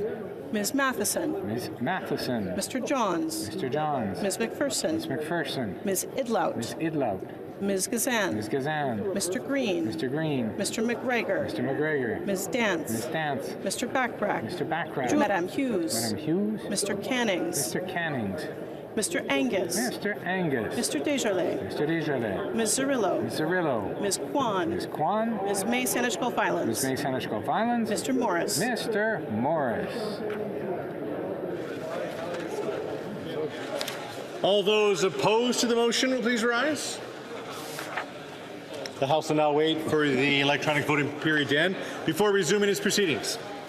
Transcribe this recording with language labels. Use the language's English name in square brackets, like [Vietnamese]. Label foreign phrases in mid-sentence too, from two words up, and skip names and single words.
[English] Ms. Matheson. Ms. Matheson. Mr. Johns. Mr. Johns. Ms. McPherson. Ms. McPherson. Ms. Idlout. Ms. Idlout. Ms. Gazan. Ms. Gazan. Mr. Green. Mr. Green. Mr. McGregor. Mr. McGregor. Ms. Dance. Ms. Dance. Mr. Backrack. Mr. Backrack. Madame Hughes. Madame Hughes. Mr. Cannings. Mr. Cannings. Mr. Angus. Mr. Angus. Mr. Desjardins. Mr. Desjardins. Ms. Zerillo. Ms. Zerillo. Ms. Kwan. Ms. Kwan. Ms. May Seneschal Filans. Ms. May Seneschal Filans. Mr. Morris. Mr. Morris. All those opposed to the motion will please rise. The House will now wait for the electronic voting period to end before resuming its proceedings.